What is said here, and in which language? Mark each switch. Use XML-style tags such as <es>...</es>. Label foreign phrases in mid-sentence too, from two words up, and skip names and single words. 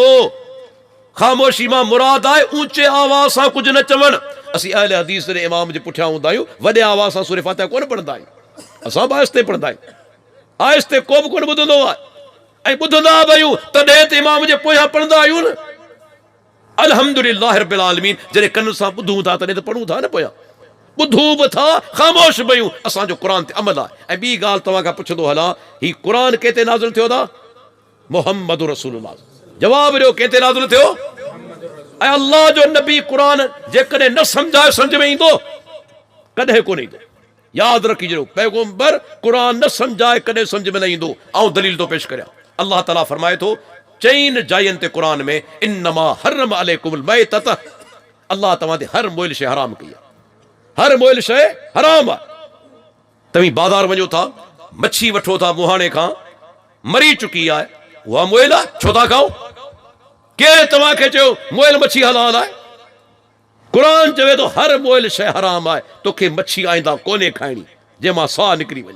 <sd>ख़ामोशी मां मुराद आहे ऊचे आवाज़ सां कुझु न चवणु। असीं अहले हदीस जे इमाम जे पुठियां हूंदा आहियूं, वॾे आवाज़ सां सूरे फातिहा कोन पढ़ंदा आहियूं। असां बि आहिस्ते पढ़ंदा आहियूं, आहिस्ते को बि कोन ॿुधंदो आहे। ऐं ॿुधंदा बि आहियूं तॾहिं त इमाम जे पोयां पढ़ंदा आहियूं न।</sd> <ar>الحمد لله رب العالمين,</ar> <sd>जॾहिं कन सां ॿुधूं था तॾहिं त पढ़ूं था न। पोयां ॿुधूं बि था, ख़ामोश बि आहियूं। असांजो क़ुरान ते अमल आहे। ऐं ॿी ॻाल्हि तव्हां खां पुछंदो हलां, ही क़ुरान कंहिं ते नाज़िल थियो था? मुहम्मद रसूलुल्लाह। जवाब ॾियो, कंहिं ते नाज़िल थियो? ऐं अल्लाह जो नबी क़ुरान जेकॾहिं न सम्झाए सम्झ में ईंदो? कॾहिं कोन ईंदो। यादि रखिजो, पैगंबर क़ुरान न सम्झाए कॾहिं सम्झ में न ईंदो। ऐं दलील थो पेश करियां। अल्लाह ताला फरमाए थो चईन जायुनि ते क़ुरान में,</sd> <ar>إنما حرم عليكم الميتة,</ar> <sd>अल्लाह तव्हां ते हर मोइल शइ हराम कई आहे। हर मोइल शइ हराम आहे। तव्हीं बाज़ार वञो था, मच्छी वठो था मुहाणे खां, मरी चुकी आहे, उहा मोइल आहे, छो था खाओ? केरु तव्हांखे चयो मोइल मच्छी हलाल आहे? क़ुरान चवे थो हर मोइल शइ हराम आहे, तोखे मच्छी आईंदा कोन्हे खाइणी जंहिंमां साह निकिरी वञे।</sd>